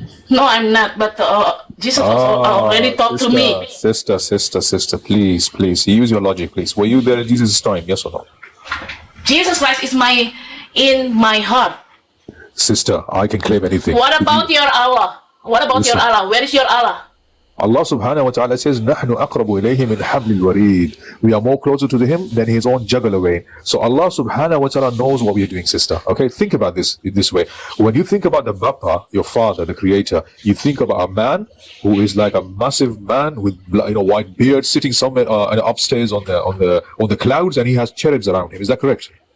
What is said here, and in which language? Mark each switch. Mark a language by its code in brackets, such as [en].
[en] No, I'm not. But Jesus already talked to me. Sister, please, use your logic, please. Were you there in Jesus' time, yes or no? Jesus Christ is in my heart. Sister, I can claim anything. What about your Allah? What about your Allah? Where is your Allah? [ar] Allah subhanahu wa ta'ala says, نَحْنُ أَقْرَبُ إِلَيْهِ مِنْ حَبْلِ الْوَرِيدِ. [en] We are more closer to him than his own jugular vein. So Allah subhanahu wa ta'ala knows what we are doing, sister. Okay, think about this in this way. When you think about the Bapa, your father, the creator, you think about a man who is like a massive man with white beard sitting somewhere upstairs on the clouds, and he has cherubs around him. Is that correct?